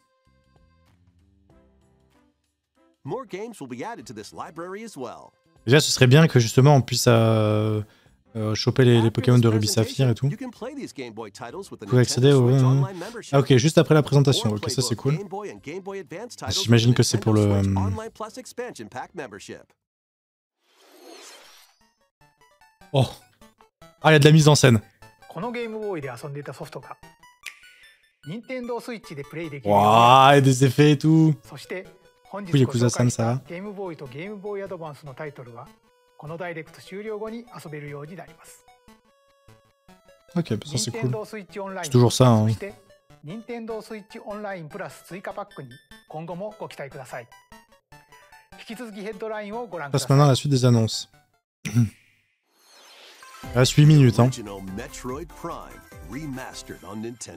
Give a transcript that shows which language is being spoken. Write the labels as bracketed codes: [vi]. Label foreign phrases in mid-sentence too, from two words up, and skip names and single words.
[en] More games will be added to this library as well. [fr] Déjà, ce serait bien que justement on puisse choper les Pokémon de Ruby Saphir et tout. [en] You can play these Game Boy titles with the [fr] Vous pouvez accéder [en] Nintendo [fr] au... [en] Switch Online membership. [fr] Ah ok, juste après la présentation. [en] Or [fr] Ok, [en] play [fr] ça c'est [en] both [fr] cool. [en] Game Boy and Game Boy Advance titles with [fr] J'imagine [en] the [fr] que c'est pour le... [en] Nintendo Switch Online Plus Expansion Pack membership. [fr] Oh. Ah, il y a de la mise en scène. [ja] このゲームボーイで遊んでいたソフトが任天堂スイッチでプレイできるように [fr] Waouh, et des effets et tout. [ja] そして本日 [fr] Oui, [ja] ご Yakuza 紹介し [fr] Sam, ça [ja] たゲームボーイとゲームボーイアドバンスのタイトルはこのダイレクト終了後に遊べるようになります。 [fr] Ok, bah ça c'est [ja] 任天 [fr] cool. [ja] 堂スイッチオンライン [fr] C'est toujours ça, hein. [ja] そして任天堂スイッチオンラインプラス追加パックに今後もご期待ください。引き続きヘッドラインをご覧くだ [fr] Passe [ja] さい。 [fr] maintenant à la suite des annonces. Il reste 8 minutes, hein. [en] Original Metroid Prime remastered on Nintendo.